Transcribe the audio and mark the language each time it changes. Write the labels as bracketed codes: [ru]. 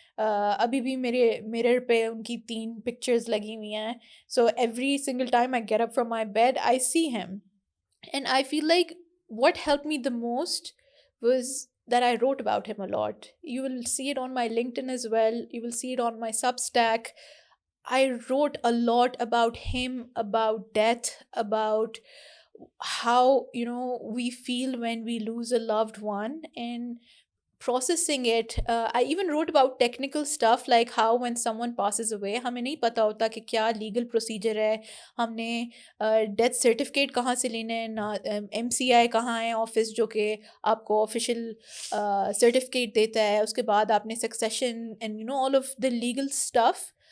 [ur] ابھی بھی میرے mirror پہ ان کی 3 pictures لگی ہوئی ہیں. [en] So every single time I get up from my bed, I see him. And I feel like what helped me the most was that I wrote about him a lot. You will see it on my LinkedIn as well. You will see it on my Substack. I wrote a lot about him, about death, about how, we feel when we lose a loved one, and processing it. I even wrote about technical stuff like how when someone passes away, [ur] ہمیں نہیں پتہ ہوتا کہ کیا legal procedure ہے, ہم نے death certificate کہاں سے لینا ہے, نہ MCI کہاں ہے آفس جو کہ آپ کو آفیشیل سرٹیفکیٹ دیتا ہے, اس کے بعد آپ نے succession [en] And all of the legal stuff.